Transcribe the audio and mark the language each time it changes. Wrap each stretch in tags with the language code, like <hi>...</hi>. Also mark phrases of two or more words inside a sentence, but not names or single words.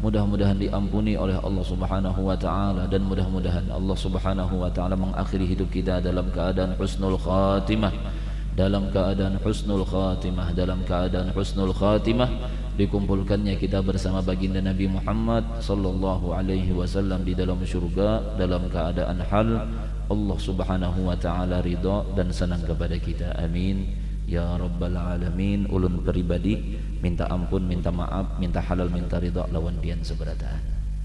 <id>mudah-mudahan diampuni oleh</id> <ar>الله سبحانه وتعالى,</ar> <id>dan mudah-mudahan</id> <ar>الله سبحانه وتعالى</ar> <id>mengakhiri hidup kita dalam keadaan</id> <ar>حسن الخاتمة,</ar> <id>dalam keadaan</id> <ar>حسن الخاتمة,</ar> <id>dalam keadaan</id> <ar>حسن الخاتمة,</ar> <id>dikumpulkannya kita bersama baginda Nabi Muhammad</id> <ar>صلى الله عليه وسلم</ar> <id>di dalam surga dalam keadaan hal</id> <ar>الله سبحانه وتعالى</ar> <id>ridha dan senang kepada kita.</id> <ar>آمين يا رب العالمين.</ar> <bjn>Ulun pribadi minta ampun, minta maaf, minta halal, minta ridha lawan pian seberataan.</bjn>